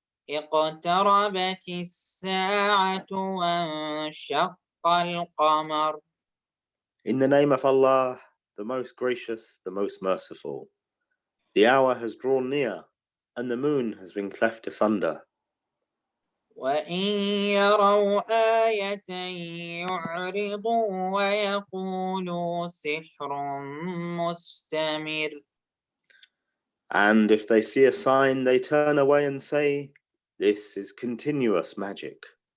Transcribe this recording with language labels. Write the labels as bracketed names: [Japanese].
[Arabic] اقتربت الساعة وانشق القمر. [English] In the name of Allah, the most gracious, the most merciful. The hour has drawn near, and the moon has been cleft asunder. [Arabic] وإن يروا آية يعرضوا ويقولوا سحر مستمر. [English] And if they see a sign, they turn away and say, "This is continuous magic."